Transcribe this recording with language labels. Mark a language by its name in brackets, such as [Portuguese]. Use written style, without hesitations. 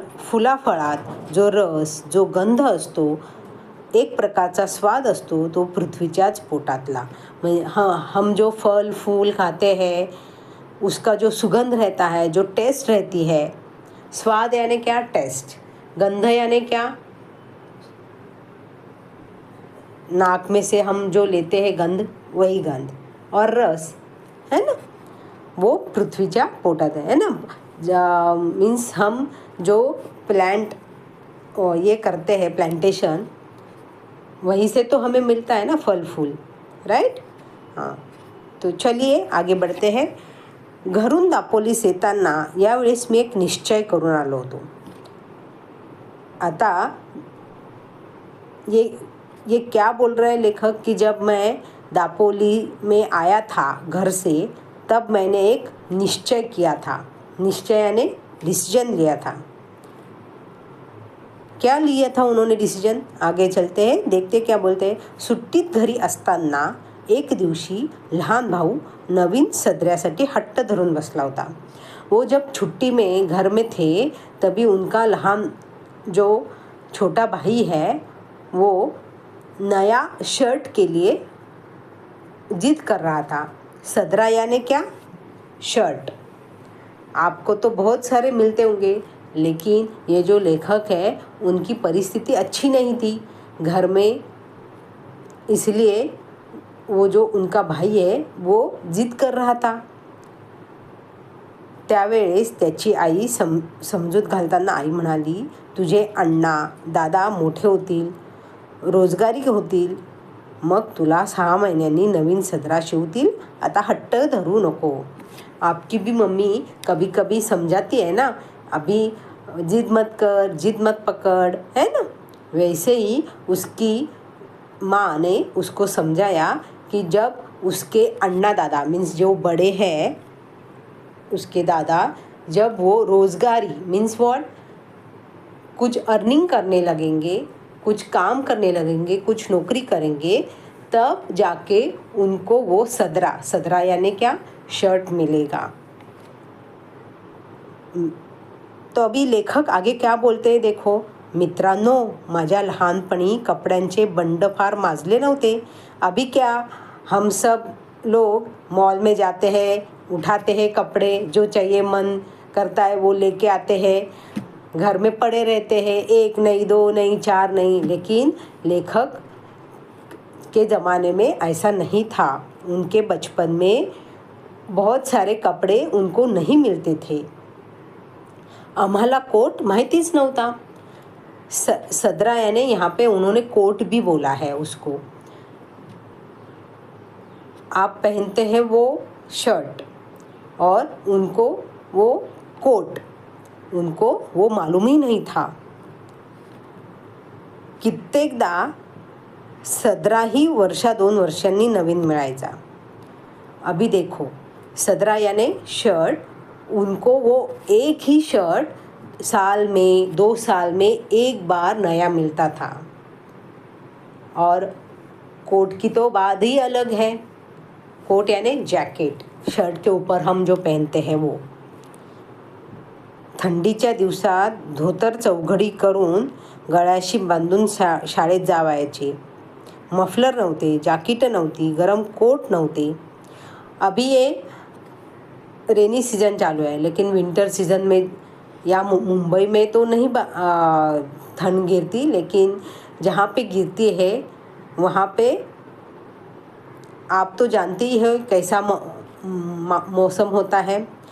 [Marathi] फुलाफळात जो रस, जो गंध असतो, एक प्रकारचा स्वाद असतो तो पृथ्वीच्याच पोटातला। [Hindi] म्हणजे हम जो फल फूल खाते हैं उसका जो सुगंध रहता है, जो टेस्ट रहती है, स्वाद यानी क्या? टेस्ट। गंध यानी क्या? नाक में से हम जो लेते हैं गंध, वही गंध। और रस है ना, वो [Marathi] पृथ्वीच्या पोटात [Hindi] है ना। मीन्स हम जो प्लांट ये करते हैं प्लांटेशन, वहीं से तो हमें मिलता है ना फल फूल, राइट? हाँ, तो चलिए आगे बढ़ते हैं। [Marathi] घरून दापोलीस येताना यावेळेस मी एक निश्चय करून आलो होतो। [Hindi] आता ये क्या बोल रहे हैं लेखक कि जब मैं दापोली में आया था घर से, तब मैंने एक निश्चय किया था। निश्चय यानी डिसीजन लिया था। क्या लिया था उन्होंने डिसीजन? आगे चलते हैं, देखते क्या बोलते हैं। [Marathi] सुट्टीत घरी असताना एक दिवशी लहान भाऊ नवीन सदऱ्यासाठी हट्ट धरून बसला होता. [Hindi] वो जब छुट्टी में घर में थे तभी उनका लहान जो छोटा भाई है वो नया शर्ट के लिए जिद कर रहा था. सदरा यानी क्या? शर्ट. आपको तो बहुत सारे मिलते होंगे, लेकिन ये जो लेखक है उनकी परिस्थिति अच्छी नहीं थी घर में, इसलिए वो जो उनका भाई है वो जिद कर रहा था. [Marathi] त्यावेळेस त्याची आई समजूत घालताना आई म्हणाली, तुझे अण्णा दादा मोठे होतील, रोजगारी होतील, मग तुला 6 महिन्यांनी नवीन सदरा शिवतील. आता हट्ट धरू नको. [Hindi] आपकी भी मम्मी कभी कभी समझाती है ना, अभी जिद मत कर, जिद मत पकड़, है ना. वैसे ही उसकी माँ ने उसको समझाया कि जब उसके अन्ना दादा मीन्स जो बड़े हैं, उसके दादा, जब वो रोज़गारी [English] means what, [Hindi] कुछ अर्निंग करने लगेंगे, कुछ काम करने लगेंगे, कुछ नौकरी करेंगे, तब जाके उनको वो सदरा यानी क्या? शर्ट मिलेगा. तो अभी लेखक आगे क्या बोलते हैं देखो. [Marathi] मित्रांनो, माझ्या लहानपणी कपड्यांचे बंड फार माजले नव्हते. [Hindi] अभी क्या, हम सब लोग मॉल में जाते हैं, उठाते हैं कपड़े, जो चाहिए मन करता है वो लेके आते हैं, घर में पड़े रहते हैं, 1 नहीं 2 नहीं 4 नहीं. लेकिन लेखक के ज़माने में ऐसा नहीं था. उनके बचपन में बहुत सारे कपड़े उनको नहीं मिलते थे. [Marathi] आम्हाला कोट माहितीच नव्हता. [Hindi] सदरा यानी यहाँ पे उन्होंने कोट भी बोला है उसको. आप पहनते हैं वो शर्ट और उनको वो कोट, उनको वो मालूम ही नहीं था. [Marathi] कित्येकदा सदरा ही 1-2 वर्षांनी नवीन मिळायचा. [Hindi] अभी देखो, सदरा यानी शर्ट, उनको वो एक ही शर्ट साल में 2 साल में एक बार नया मिलता था. और कोट की तो बात ही अलग है. कोट यानी जॅकेट, शर्ट के ऊपर हम जो पहनते हैं वो. [Marathi] थंडीच्या दिवसात धोतर चौघडी करून गळ्याशी बांधून शाळेत जावायचे. मफलर नव्हते, जॅकेट नव्हती, गरम कोट नव्हते. [Hindi] अभी ये रेनी सीज़न चालू है, लेकिन विंटर सीज़न में या मुंबई में तो नहीं ठंड गिरती, लेकिन जहाँ पे गिरती है वहाँ पे आप तो जानते ही हो कैसा मौसम होता है.